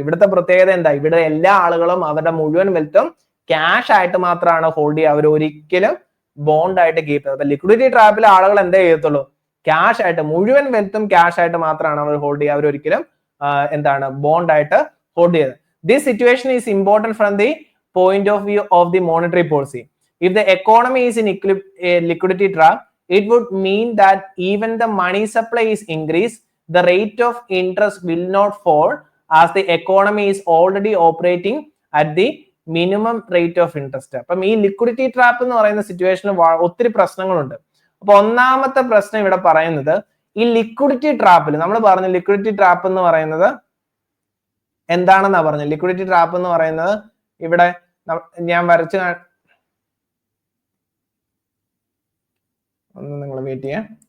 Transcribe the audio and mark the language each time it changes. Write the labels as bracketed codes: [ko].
[ml] ഇവിടുത്തെ പ്രത്യേകത എന്താ, ഇവിടെ എല്ലാ ആളുകളും അവരുടെ മുഴുവൻ വെൽത്തും ക്യാഷ് ആയിട്ട് മാത്രമാണ് ഹോൾഡ് ചെയ്യുക. അവർ ഒരിക്കലും ബോണ്ട് ആയിട്ട് കീപ്പ് ചെയ്യുന്നത്. അപ്പൊ ലിക്വിഡിറ്റി ട്രാപ്പിലെ ആളുകൾ എന്തേ ചെയ്യത്തുള്ളൂ, ക്യാഷ് ആയിട്ട് മുഴുവൻ വെൽത്തും ക്യാഷ് ആയിട്ട് മാത്രമാണ് അവർ ഹോൾഡ് ചെയ്യുക. അവർ ഒരിക്കലും എന്താണ് ബോണ്ട് ആയിട്ട് ഹോൾഡ് ചെയ്തത്. [en] This situation is important from the point of view of the monetary policy. If the economy is in liquidity trap, it would mean that even the money supply is increased, the rate of interest will not fall as the economy is already operating at the minimum rate of interest. [ml] അപ്പം ഈ liquidity trap എന്ന് പറയുന്ന സിറ്റുവേഷനിൽ ഒത്തിരി പ്രശ്നങ്ങളുണ്ട്. അപ്പൊ ഒന്നാമത്തെ പ്രശ്നം ഇവിടെ പറയുന്നത് ഈ ലിക്വിഡിറ്റി ട്രാപ്പിൽ നമ്മൾ പറഞ്ഞു ലിക്വിഡിറ്റി ട്രാപ്പ് എന്ന് പറയുന്നത് എന്താണെന്നാ പറഞ്ഞത്. ലിക്വിഡിറ്റി ട്രാപ്പ് എന്ന് പറയുന്നത് ഇവിടെ ഞാൻ വരച്ച് ഒന്ന് നിങ്ങൾ വെയിറ്റ് ചെയ്യാം.